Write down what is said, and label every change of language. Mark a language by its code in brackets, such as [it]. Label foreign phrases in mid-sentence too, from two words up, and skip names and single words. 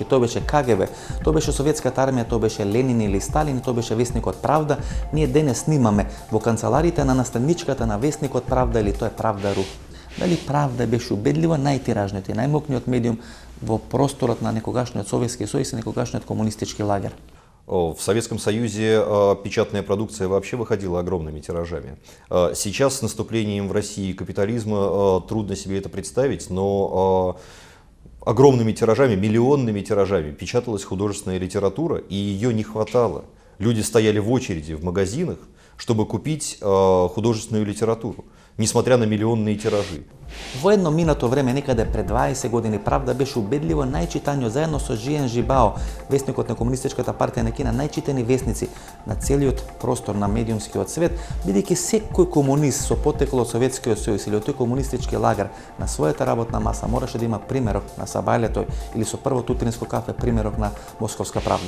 [mk] Тоа беше КГБ, тоа беше Советската армија, тоа беше Ленин или Сталин, тоа беше Весникот Правда. Ние денес снимаме во канцеларите на наставничката на Весникот Правда или тоа е Правда.ру. Дали Правда беше убедлива најтиражниот и најмокниот медиум во просторот на некогашниот Советски сојуз и некогашниот комунистички лагер? [ru] В Советском Союзе печатная продукция вообще выходила огромными тиражами. Сейчас с наступлением в России капитализма трудно себе это представить, но огромными тиражами, миллионными тиражами печаталась художественная литература, и ее не хватало. Люди стояли в очереди в магазинах, чтобы купить художественную литературу, несмотря на милионные тиражи. [mk] Во едно минато време, некаде пред 20 години, Правда беше убедливо најчитаниот заедно со Жиен Жибао, весникот на Комунистичката партија на Кина, најчитани весници на целиот простор на медиумскиот свет, бидејќи секој комунист со потекло од Советскиот сојуз или од тој комунистички лагер на својата работна маса мораше да има примерок на Сабајлето или со првото утринско кафе примерок на Московска Правда.